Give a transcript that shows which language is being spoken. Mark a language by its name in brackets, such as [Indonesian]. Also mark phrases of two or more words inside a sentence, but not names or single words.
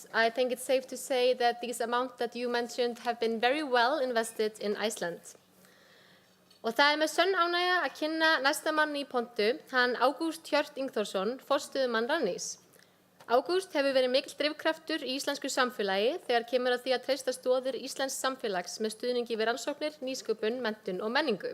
[English] I think it's safe to say that these amounts that you mentioned have been very well invested in Iceland. [Icelandic] Og það með sönn ánægja að kynna næsta mann í pontu, hann Ágúst Hjört Ingþórsson, forstöðumann Rannís. Ágúst hefur verið mikill drifkraftur í íslensku samfélagi þegar kemur að því að treysta stoðir íslensks samfélags með stuðningi við rannsóknir, nýsköpun, menntun og menningu.